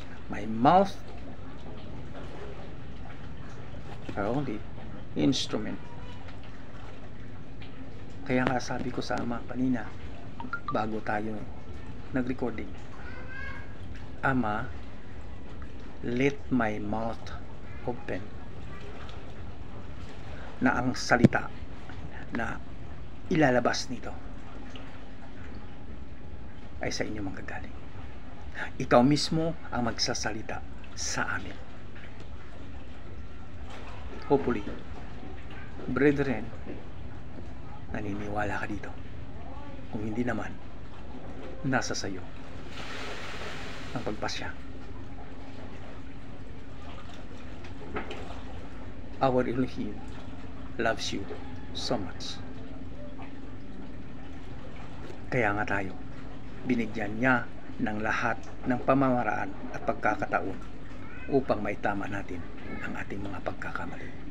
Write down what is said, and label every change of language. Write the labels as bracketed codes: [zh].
[en] My mouth are only instrument. [tl] Kaya nga sabi ko sa Ama kanina, bago tayo nag-recording, Ama, [en] let my mouth open, [tl] na ang salita na ilalabas nito ay sa inyo manggagaling. Ikaw mismo ang magsasalita sa amin. [en] Hopefully, brethren, [tl] naniniwala ka dito. Kung hindi naman, nasa sayo ang pagpasya. [en] Our Elohim loves you so much. [tl] Kaya nga tayo, binigyan niya ng lahat ng pamamaraan at pagkakataon upang maitama natin ang ating mga pagkakamali.